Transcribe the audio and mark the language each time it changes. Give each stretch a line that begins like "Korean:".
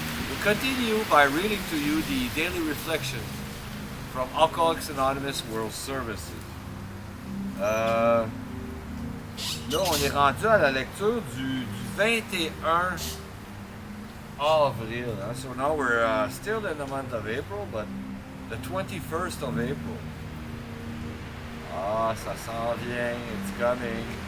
English: We'll continue by reading to you the daily reflection from Alcoholics Anonymous World Services.
French: Là, on est rendu à la lecture du 21 avril. Hein?
English: So now we're still in the month of April, but the 21st of April.
French: Ah, ça s'en vient,
English: it's coming.